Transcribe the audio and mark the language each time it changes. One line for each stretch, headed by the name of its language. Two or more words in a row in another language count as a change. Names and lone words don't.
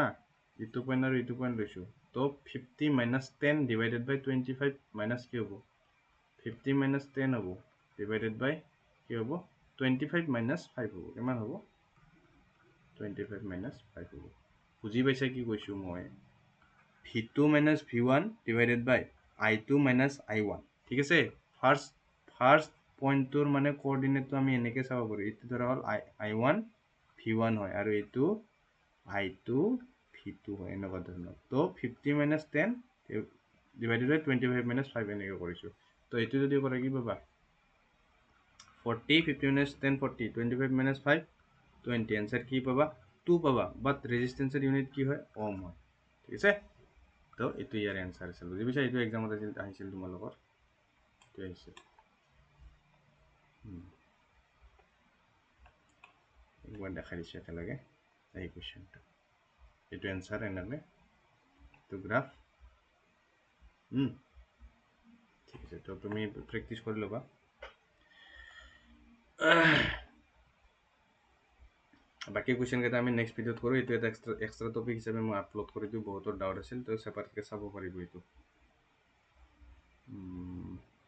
Assamese: ইটো পইণ্ট আৰু ইটো পইণ্ট লৈছো তো 50 - 10
English: divided by
Assamese: 25 মাইনাস কি হ'ব 50 - 10 হ'ব ডিভাইডেড বাই কি হ'ব 25 - 5 হ'ব কিমান হ'ব 25 - 5 হ'ব বুজি পাইছা কি কৈছো মই v2 - v1
English: divided by
Assamese: i2 - i1 ঠিক আছে
English: first pointৰ
Assamese: মানে কোঅর্ডিনেটটো আমি এনেকৈ চাব পাৰো এটো ধৰা হল i1 v1 হয় আৰু এটো i2 v2 হয় এনেকুৱা ধৰণৰ তো 50 - 10
English: divided by
Assamese: 25 - 5 এনেকৈ কৰিছো তো এটো যদি কৰা কি পাবা 40 50 - 10 40 25 - 5 20 आंसर কি পাবা 2 পাবা বাট
English: resistanceৰ unit
Assamese: কি হয় ওহম হয় ঠিক আছে তো এটো ইয়াৰ आंसर আছে বুজি পাইছা এটো এক্সামত আহিছিল তোমালোকৰ এটো আহিছে মই দেখাই দিছোঁ একেলগে এই কুৱেশ্যনটো এইটো এনচাৰ এনেকৈ তো গ্ৰাফ ঠিক আছে তো তুমি প্ৰেক্টিছ কৰি ল'বা বাকী কুৱেশ্যনকেইটা আমি
English: next videoত
Assamese: কৰোঁ এইটো এটা
English: extra topic
Assamese: হিচাপে মই আপলোড কৰি দিওঁ বহুতৰ ডাউট আছিল তো ছেপাৰেটকৈ চাব পাৰিব এইটো